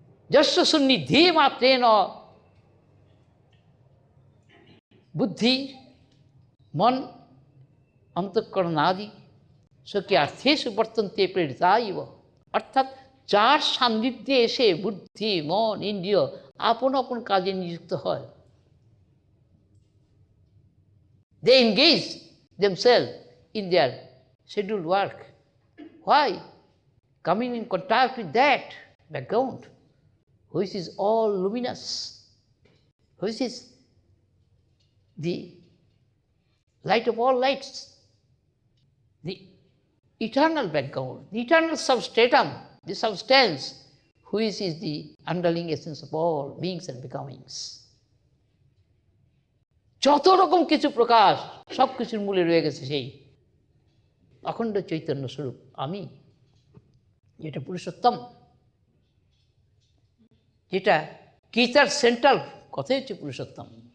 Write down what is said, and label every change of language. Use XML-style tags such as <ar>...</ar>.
<sa>যস্য সুন্নিধি মাত্রেন বুদ্ধি মন অন্তঃকরণাদি স্বকীয়ার্থেষু বর্তন্তে প্রেরিতা ইব।</sa> <bn>অর্থাৎ যার সান্নিধ্যে এসে বুদ্ধি মন ইন্দ্রিয় আপন আপন কাজে নিযুক্ত হয়,</bn> <en>they engage themselves in their scheduled work. Why? Coming in contact with that background which is all luminous, which is the light of all lights, the eternal background, the eternal substratum, the substance which is the underlying essence of all beings and becomings.</en> <bn>যত রকম কিছু প্রকাশ, সব কিছুর মূলে রয়ে গেছে সেই অখণ্ড চৈতন্য স্বরূপ আমি, যেটা পুরুষোত্তম, যেটা গীতার সেন্ট্রাল কথাই হচ্ছে পুরুষোত্তম।</bn>